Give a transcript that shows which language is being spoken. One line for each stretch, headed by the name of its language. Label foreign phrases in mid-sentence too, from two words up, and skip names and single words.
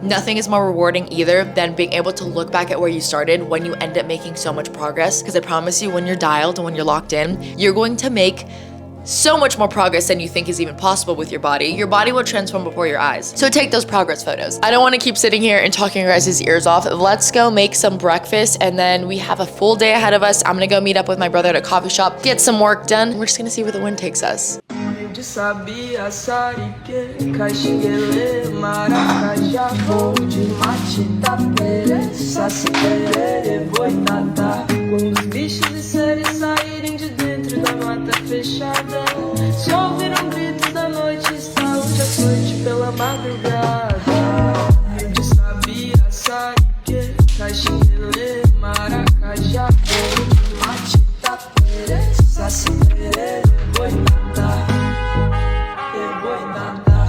English: Nothing is more rewarding either than being able to look back at where you started when you end up making so much progress, because I promise you, when you're dialed and when you're locked in, you're going to make so much more progress than you think is even possible with your body. Your body will transform before your eyes. So take those progress photos. I don't want to keep sitting here and talking your guys' ears off. Let's go make some breakfast, and then we have a full day ahead of us. I'm gonna go meet up with my brother at a coffee shop, get some work done. We're just gonna see where the wind takes us.
Portuguese: Fechada, se ouviram gritos da noite, saúde a noite pela madrugada. De sabia, saíque, caxinguele, maracajá, mate, tapere, saci, perere, boitada, boitada.